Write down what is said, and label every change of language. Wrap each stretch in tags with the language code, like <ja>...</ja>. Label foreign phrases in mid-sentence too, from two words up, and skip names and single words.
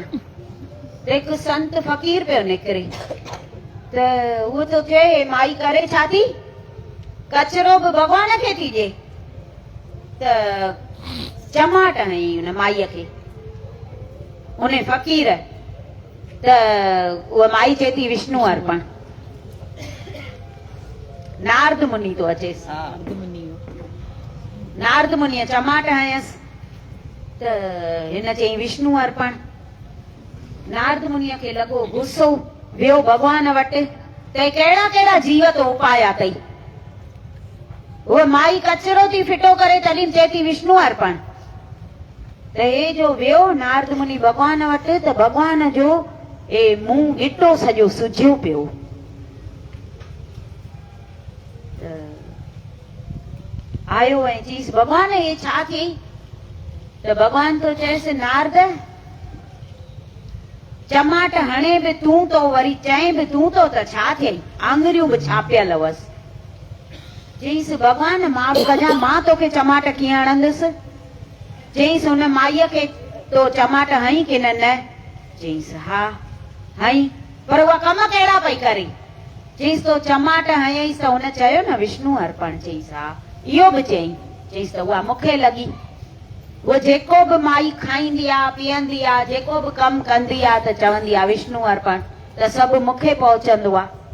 <sd>त हिकु संत फ़कीर पियो निकिरे त उहो तो चए माई करे छा थी, कचिरो बि भॻवान खे थी ॾे। त चमाट हईं हुन माईअ खे, उन फ़कीर। त उहा माई चए थी विष्णु अर्पण। नारद मुनि तो अचेसि, नारद मुनिअ चमाट हयसि त हिन चई विष्णु अर्पण। नारद मुनिअ खे लॻो गुस्सो, वियो भॻवान वटि त कहिड़ा कहिड़ा जीव तो उपाया अथई। उहा माई कचिरो थी फिटो करे तॾहिं चए थी विष्णु अर्पण। त हे जो वियो नारद मुनि भॻवान वटि त भॻवान जो मुंहुं गिटो सॼो सुजियो पियो। आयो ऐं चईसि भॻवान हे छा थी? त भॻवान तो चएसि नारद, चमाट हणे बि तूं तो, वरी चए बि तूं तो, त छा थियई? आङुरियूं बि छापियल हुअसि। चईसि भॻवान मां बि कजां, मां तोखे चमाट कीअं हणंदुसि? चईसि हुन माईअ खे तो चमाट हई की न? चईसि हा हई, पर उहा कम कहिड़ा पई करे? चईसि तो चमाट हयईसि त हुन चयो न विष्णु अर्पण। चईसि हा इहो बि चई। चईसि त उहा मूंखे लॻी। उहा जेको बि माई खाईंदी आहे पीअंदी आहे, जेको बि कमु कंदी आहे त चवंदी आहे विष्णु अर्पण, त सभु मूंखे पहुचंदो आहे।</sd>